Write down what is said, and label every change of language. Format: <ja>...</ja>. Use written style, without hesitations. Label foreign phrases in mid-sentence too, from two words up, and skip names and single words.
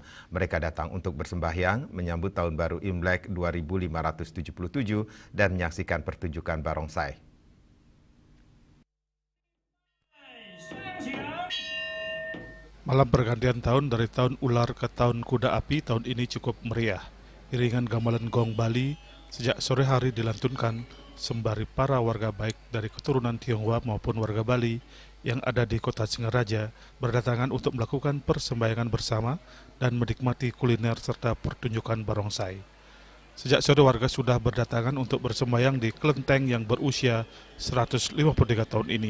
<id>Mereka datang untuk bersembahyang, menyambut Tahun Baru Imlek 2577 dan menyaksikan pertunjukan barongsai. Malam pergantian tahun dari tahun ular ke tahun kuda api tahun ini cukup meriah. Iringan gamelan gong Bali sejak sore hari dilantunkan sembari para warga baik dari keturunan Tionghoa maupun warga Bali yang ada di kota Singaraja berdatangan untuk melakukan persembahyangan bersama dan menikmati kuliner serta pertunjukan barongsai. Sejak sore warga sudah berdatangan untuk bersembahyang di kelenteng yang berusia 153 tahun ini.</id>